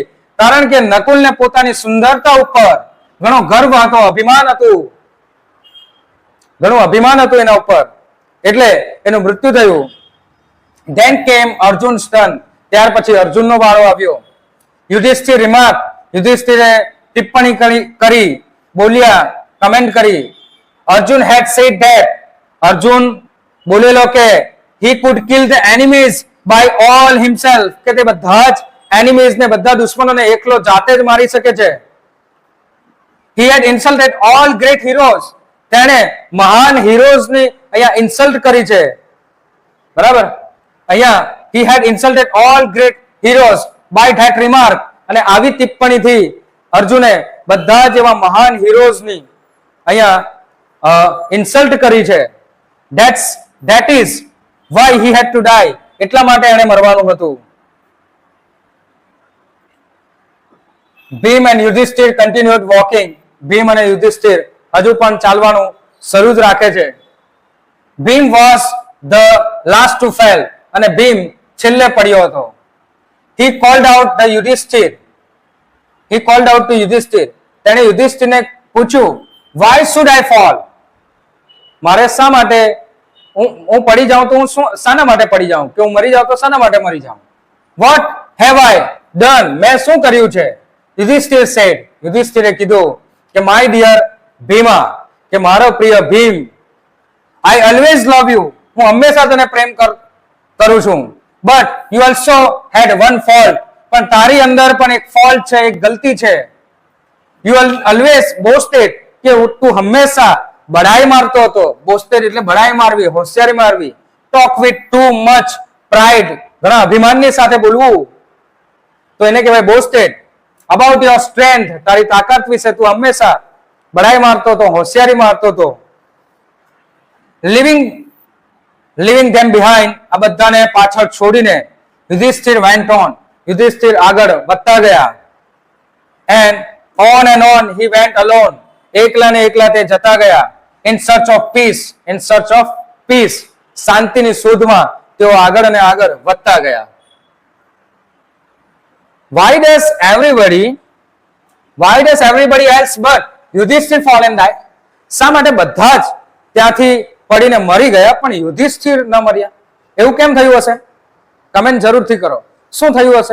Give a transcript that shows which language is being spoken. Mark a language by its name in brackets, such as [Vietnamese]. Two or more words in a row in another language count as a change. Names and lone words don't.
[Gujarati] કારણ કે નકુલને પોતાની સુંદરતા ઉપર ઘણો ગર્વ હતો, અભિમાન હતું, ઘણું અભિમાન હતું એના ઉપર, એટલે એનું મૃત્યુ થયું. [English] then came અર્જુન turn. [Gujarati] ત્યાર પછી અર્જુનનો વારો આવ્યો. [English] યુધિષ્ઠિર રિમાર્ક. [Gujarati] યુધિષ્ઠિરે ટિપ્પણી કરી, બોલ્યા, કમેન્ટ કરી. [English] અર્જુન had said that. [Gujarati] અર્જુન બોલેલો કે [English] he could kill the enemies by all himself. [Gujarati] કે તે બધા જ એનિમીઝ ને બધા દુશ્મનોને એકલો જાતે જ મારી શકે છે. [English] he had insulted all great heroes. [Gujarati] તેણે મહાન હીરોઝ ની અહીંયા ઇન્સલ્ટ કરી છે. બરાબર, અહીંયા [English] he had insulted all great heroes by that remark. [Gujarati] અને આવી ટિપ્પણીથી અર્જુને બધા જ એવા મહાન હીરોઝ ની અહીંયા ઇન્સલ્ટ કરી છે. [English] that is why he had to die. [Gujarati] એટલા માટે એને મરવાનું હતું. [English] ભીમ and યુધિષ્ઠિર continued walking. [Gujarati] ભીમ અને યુધિષ્ઠિર હજુ પણ ચાલવાનું શરૂ જ રાખે છે. [English] ભીમ was the last to fail. [Gujarati] અને ભીમ છેલ્લે પડ્યો હતો. [English] he called out the યુધિષ્ઠિર. he called out to યુધિષ્ઠિર. [Gujarati] તેણે યુધિષ્ઠિરને પૂછ્યું, [English] why should I fall? [Gujarati] મારે શા માટે હું પડી જાઉં તો હું શાના માટે પડી જાઉં, કે હું મરી જાઉં તો શાના માટે મરી જાઉં? [English] what have I done? [Gujarati] મેં શું કર્યું છે? યુધિષ્ઠિર said. યુધિષ્ઠિરે કીધું કે [English] my dear ભીમા, [Gujarati] કે મારો પ્રિય ભીમ, [English] I always love you. [Gujarati] હું હંમેશા તને પ્રેમ કરું છું. [English] but you also had one fault. [Gujarati] પણ તારી અંદર પણ એક ફોલ્ટ છે, એક ગલતી છે. [English] you always boasted. [Gujarati] કે તું હંમેશા બડાઈ મારતો હતો. બોસ્ટેડ એટલે બડાઈ મારવી, હોશિયારી મારવી. [English] talk with too much pride. [Gujarati] ઘણા અભિમાનની સાથે બોલવું, તો એને કહેવાય બોસ્ટેડ. [English] about your strength. [Gujarati] તારી તાકાત વિશે તું હંમેશા બડાઈ મારતો હતો, હોશિયારી મારતો હતો. [English] leaving them behind. [Gujarati] આ બધાને પાછળ છોડીને યુધિષ્ઠિર [English] went on. [Gujarati] યુધિષ્ઠિર આગળ વધતા ગયા. [English] and on he went alone. [Gujarati] એકલા ને એકલા તે જતા ગયા. [English] in search of peace. [Gujarati] શાંતિની શોધમાં તેઓ આગળ અને આગળ વધતા ગયા. [English] why does everybody else but યુધિષ્ઠિર fall and die? [Gujarati] શા માટે બધા જ ત્યાંથી પડીને મરી ગયા પણ યુધિષ્ઠિર ન મર્યા? એવું કેમ થયું હશે? કમેન્ટ જરૂરથી કરો. શું થયું હશે?